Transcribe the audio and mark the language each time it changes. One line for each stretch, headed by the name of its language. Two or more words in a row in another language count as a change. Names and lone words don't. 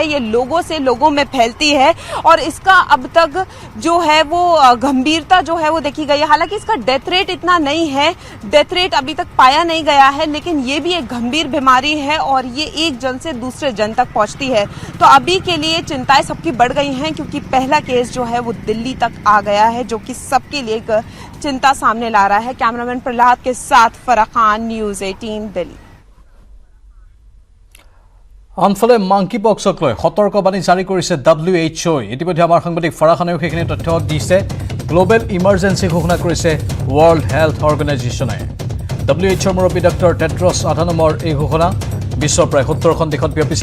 Hindi: ये लोगों से लोगों में फैलती है और इसका अब तक जो है वो गंभीरता जो है वो देखी गई है हालांकि इसका
English: death rate
Hindi: इतना नहीं है
English: death rate
Hindi: अभी तक पाया नहीं गया है लेकिन ये भी एक गंभीर बीमारी है और ये एक जन से दूसरे जन तक पहुंचती है तो अभी के लिए चिंताएं सबकी बढ़ गई हैं क्योंकि पहला केस जो है वो दिल्ली तक आ गया है जो कि सबके लिए एक चिंता सामने ला रहा है कैमरामैन प्रहलाद के साथ फरा खान न्यूज़ 18 दिल्ली
Assamese: আনফালে মাংকি পক্সক লৈ সতৰ্কবাণী জাৰি কৰিছে WHO ইতিমধ্যে আমাৰ সাংবাদিক ফাৰা খানেও সেইখিনি তথ্য দিছে
English: global emergency
Assamese: ঘোষণা কৰিছে ৱৰ্ল্ড হেল্থ অৰ্গেনাইজেশ্যনে WHO মুৰব্বী ডক্টৰ টেড্ৰছ আধানমৰ এই ঘোষণা বিশ্বৰ প্ৰায় 70খন দেশত ব্যাপিছে